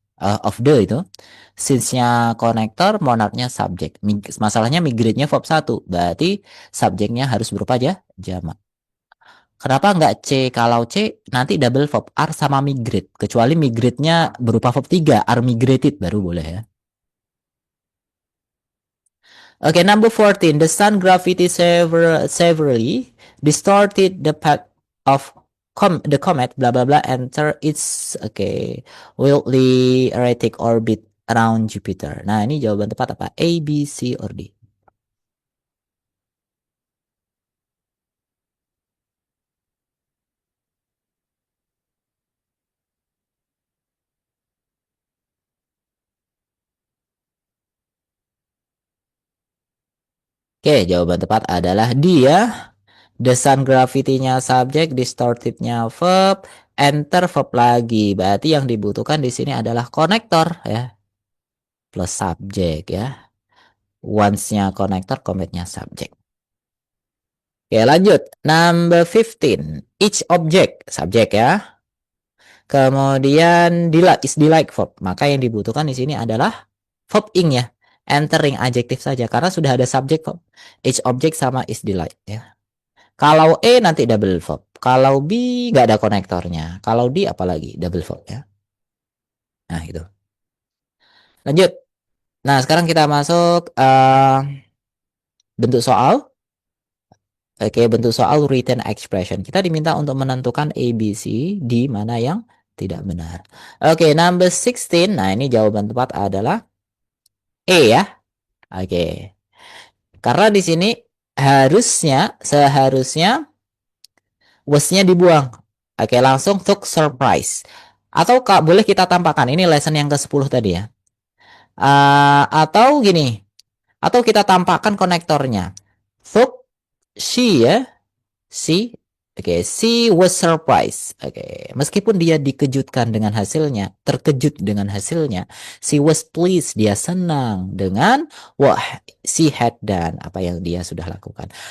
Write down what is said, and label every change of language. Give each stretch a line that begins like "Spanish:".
Indonesian: Of the itu. Since-nya konektor, monadnya subjek. Masalahnya migrate-nya verb 1. Berarti subjeknya harus berupa jamak. Kenapa nggak C? Kalau C nanti double verb are sama migrate. Kecuali migrate-nya berupa verb 3.
English: Are migrated
Indonesian: baru boleh ya. Okay, number 14.
English: The sun gravity severely distorted the path of the comet, blah blah blah, enter its wildly erratic orbit around Jupiter.
Indonesian: Nah, ini jawaban tepat apa? A, B, C, or D? Oke, jawaban tepat adalah D ya. The sun gravity-nya subjek, distorted-nya verb, enter verb lagi. Berarti yang dibutuhkan di sini adalah konektor ya. Plus subjek ya. Once-nya konektor, comet-nya subjek. Oke, lanjut. Number 15. Each object, subjek ya. Kemudian is like verb. Maka yang dibutuhkan di sini adalah verb ing ya. Entering adjektif saja karena sudah ada subjek verb. Each object sama is like ya. Kalau E nanti double verb. Kalau B nggak ada konektornya. Kalau D apalagi double verb ya. Nah itu. Lanjut. Nah sekarang kita masuk bentuk soal. Oke, bentuk soal written expression. Kita diminta untuk menentukan A, B, C, D mana yang tidak benar. Oke, number 16. Nah, ini jawaban tepat adalah E ya. Oke. Karena di sini seharusnya was-nya dibuang. Oke, langsung took surprise. Atau boleh kita tampakkan. Ini lesson yang ke-10 tadi ya. Atau gini. Atau kita tampakkan konektornya. Took she ya.
English: She was surprised.
Indonesian: Meskipun dia dikejutkan dengan hasilnya, terkejut dengan hasilnya,
English: she was pleased,
Indonesian: dia senang dengan
English: what she had done,
Indonesian: apa yang dia sudah lakukan.